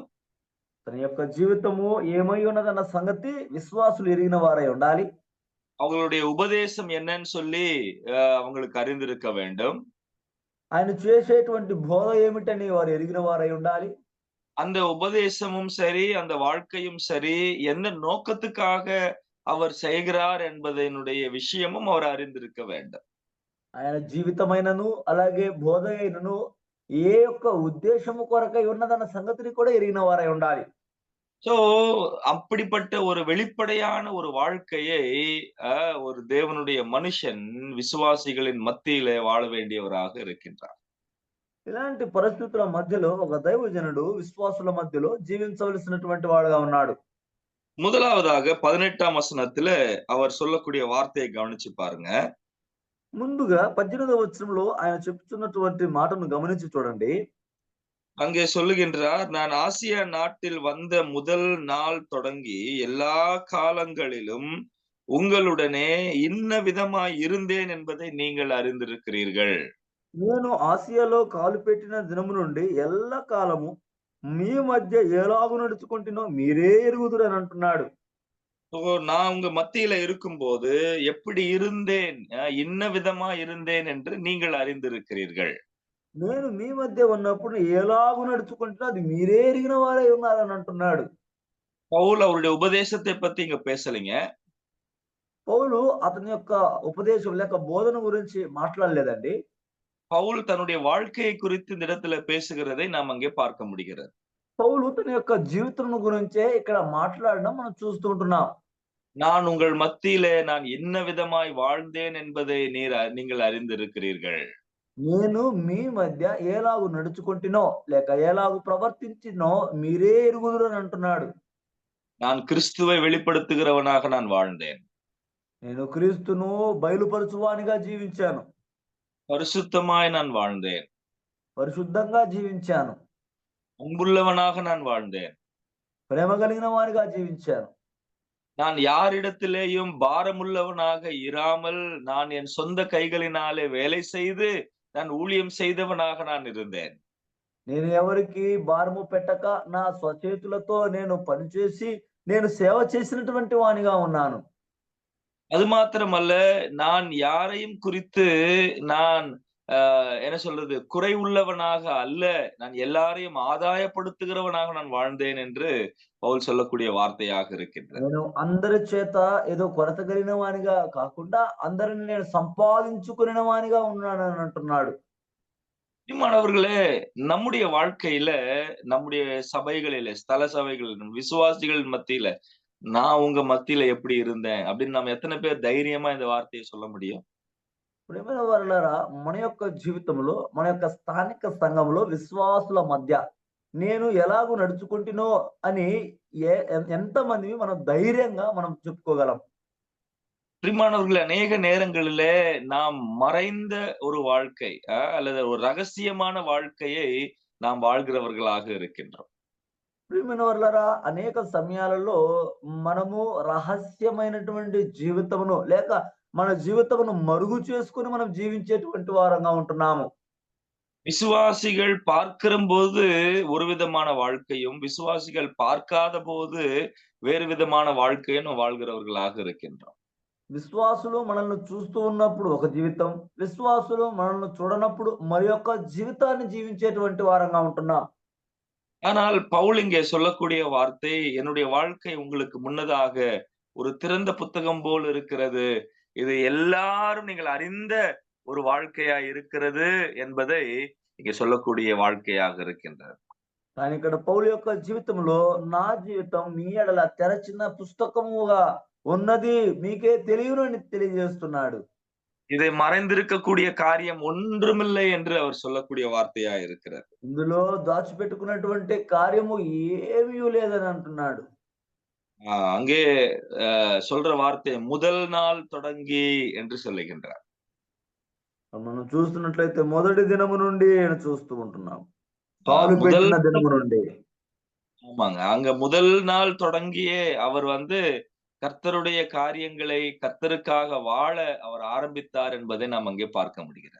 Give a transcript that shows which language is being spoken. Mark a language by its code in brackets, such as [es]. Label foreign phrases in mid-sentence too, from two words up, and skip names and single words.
[te] తన యొక్క జీవితము ఏమై ఉన్నదన్న సంగతి విశ్వాసులు ఎరిగిన వారై ఉండాలి. [ta] அவங்களுடைய உபதேசம் என்னன்னு சொல்லி அவங்களுக்கு அறிந்திருக்க வேண்டும். [te] ఆయన చేసేటువంటి బోధ ఏమిటని వారు ఎరిగిన వారై ఉండాలి. [ta] அந்த உபதேசமும் சரி, அந்த வாழ்க்கையும் சரி, எந்த நோக்கத்துக்காக அவர் செய்கிறார் என்பதனுடைய விஷயமும் அவர் அறிந்திருக்க வேண்டும். [te] ఆయన జీవితమైనను అలాగే బోధ అయినను ఏ యొక్క ఉద్దేశము కొరకై ఉన్నదన్న సంగతిని కూడా ఎరిగిన వారై ఉండాలి. [ta] சோ அப்படிப்பட்ட ஒரு வெளிப்படையான ஒரு வாழ்க்கையை ஒரு தேவனுடைய மனுஷன் விசுவாசிகளின் மத்தியிலே வாழ வேண்டியவராக இருக்கின்றார். [te] ఇలాంటి పరిస్థితుల మధ్యలో ఒక దైవజనుడు విశ్వాసుల మధ్యలో జీవించవలసినటువంటి వాడుగా ఉన్నాడు. [ta] முதலாவதாக 18ஆம் வசனத்துல அவர் சொல்லக்கூடிய வார்த்தையை கவனிச்சு பாருங்க. [te] ముందుగా 18వ వచనంలో ఆయన చెప్తున్నటువంటి మాటను గమనించి చూడండి. [ta] அங்கே சொல்லுகின்றார், நான் ஆசியா நாட்டில் வந்த முதல் நாள் தொடங்கி எல்லா காலங்களிலும் உங்களுடனே இன்ன விதமாய் இருந்தேன் என்பதை நீங்கள் அறிந்திருக்கிறீர்கள். [te] నేను ఆసియాలో కాలు పెట్టిన దినము నుండి ఎల్ల కాలము మీ మధ్య ఎలాగు నడుచుకుంటున్నో మీరే ఎరుగుదురు అని అంటున్నాడు. [ta] நான் உங்க மத்தியில இருக்கும்போது எப்படி இருந்தேன், இன்ன விதமா இருந்தேன் என்று நீங்கள் அறிந்திருக்கிறீர்கள். [te] నేను మీ మధ్య ఉన్నప్పుడు ఎలాగు నడుచుకుంటున్నా అది మీరే ఎరిగిన వారే ఉన్నారని అంటున్నాడు. [ta] பவுல் அவருடைய உபதேசத்தை பத்தி இங்க பேசலைங்க. [te] పౌలు అతని యొక్క ఉపదేశం లేక బోధన గురించి మాట్లాడలేదండి. [ta] பவுல் தன்னுடைய வாழ்க்கையை குறித்து இந்த இடத்துல பேசுகிறதை நாம் அங்கே பார்க்க முடிகிறது. [te] పౌలు తన యొక్క జీవితం గురించే ఇక్కడ మాట్లాడడం మనం చూస్తూ ఉంటున్నాం. [ta] நான் உங்கள் மத்தியிலே நான் என்ன விதமாய் வாழ்ந்தேன் என்பதை நீங்கள் அறிந்திருக்கிறீர்கள். [te] నేను మీ మధ్య ఎలాగు నడుచుకుంటునో లేక ఎలాగు ప్రవర్తించినో మీరే ఎరుగుదురు అని అంటున్నాడు. [ta] நான் கிறிஸ்துவை வெளிப்படுத்துகிறவனாக நான் வாழ்ந்தேன். [te] నేను క్రీస్తును బయలుపరచువానిగా జీవించాను. [ta] பரிசுத்தமாய் நான் வாழ்ந்தேன். [te] పరిశుద్ధంగా జీవించాను. [ta] அன்புள்ளவனாக நான் வாழ்ந்தேன். [te] ప్రేమ కలిగిన వానిగా జీవించాను. [ta] நான் யாரிடத்திலேயும் பாரமுள்ளவனாக இராமல், நான் என் சொந்த கைகளினாலே வேலை செய்து, நான் ஊழியம் செய்தவனாக நான் இருந்தேன். నేను ఎవరికి భారము పెట్టక నా స్వచేతులతో నేను పనిచేసి నేను సేవ చేసినటువంటి వానిగా ఉన్నాను. அது மாத்திரமல்ல, நான் யாரையும் குறித்து நான் என்ன சொல்றது? குறை உள்ளவனாக அல்ல, நான் எல்லாரையும் ஆதாயப்படுத்துகிறவனாக நான் வாழ்ந்தேன் என்று பவுல் சொல்லக்கூடிய வார்த்தையாக இருக்கின்றது. [te] నేను అందరి చేత ఏదో కొరత కలిగిన వానిగా కాకుండా అందరిని నేను సంపాదించుకున్న వానిగా ఉన్నానని అంటున్నాడు. [ta] பிரியமானவர்களே, நம்முடைய வாழ்க்கையில, நம்முடைய சபைகளில, ஸ்தல சபைகளில், விசுவாசிகள் மத்தியில, நான் உங்க மத்தியில எப்படி இருந்தேன் அப்படின்னு நம்ம எத்தனை பேர் தைரியமா இந்த வார்த்தையை சொல்ல முடியும்? [te] ప్రియమైన వారలారా, మన యొక్క జీవితంలో మన యొక్క స్థానిక సంఘంలో విశ్వాసుల మధ్య నేను ఎలాగూ నడుచుకుంటునో అని ఎంతమంది మనం ధైర్యంగా మనం చెప్పుకోగలం? [ta] பிரியமானவர்களே, அநேக நேரங்களிலே நாம் மறைந்த ஒரு வாழ்க்கை அல்லது ஒரு ரகசியமான வாழ்க்கையை நாம் வாழ்கிறவர்களாக இருக்கின்றோம். [te] ప్రియమైన వారలారా, అనేక సమయాలలో మనము రహస్యమైనటువంటి జీవితమును లేక మన జీవితమును మరుగు చేసుకుని మనం జీవించేటువంటి వారంగా ఉంటున్నాము. [ta] விசுவாசிகள் பார்க்கிற போது ஒரு விதமான வாழ்க்கையும், விசுவாசிகள் பார்க்காத போது வேறு விதமான வாழ்க்கையும் வாழ்கிறவர்களாக இருக்கின்றோம். [te] విశ్వాసులు మనల్ని చూస్తూ ఉన్నప్పుడు ఒక జీవితం, విశ్వాసులు మనల్ని చూడనప్పుడు మరి యొక్క జీవితాన్ని జీవించేటువంటి వారంగా ఉంటున్నాం. [ta] ஆனால் பவுல் இங்கே சொல்லக்கூடிய வார்த்தை, என்னுடைய வாழ்க்கை உங்களுக்கு முன்னதாக ஒரு திறந்த புத்தகம் போல் இருக்கிறது. இது எல்லாரும் நீங்கள் அறிந்த ஒரு வாழ்க்கையா இருக்கிறது என்பதை இங்கே சொல்லக்கூடிய வாழ்க்கையாக இருக்கின்றது. [te] కానీ ఇక్కడ పౌలు యొక్క జీవితంలో నా జీవితం మీ ఎడల తెరచిన పుస్తకముగా ఉన్నది మీకే తెలియని తెలియజేస్తున్నాడు. [ta] இதை மறைந்திருக்கக்கூடிய காரியம் ஒன்றுமில்லை என்று அவர் சொல்லக்கூடிய வார்த்தையா இருக்கிறது. [te] ఇందులో దాచిపెట్టుకున్నటువంటి కార్యము ఏమీ లేదని అంటున్నాడు. [ta] அங்கே சொல்ற வார்த்தை முதல் நாள் தொடங்கி என்று சொல்லுகின்றார். [te] మనం చూస్తున్నట్లయితే మొదటి దినము నుండి చూస్తూ ఉంటున్నాం. కాలు పెట్టిన దినము నుండి. [ta] ஆமாங்க. அங்க முதல் நாள் தொடங்கியே அவர் கர்த்தருடைய காரியங்களை கர்த்தருக்காக வாழ அவர் ஆரம்பித்தார் என்பதை நாம் அங்கே பார்க்க முடிகிறது.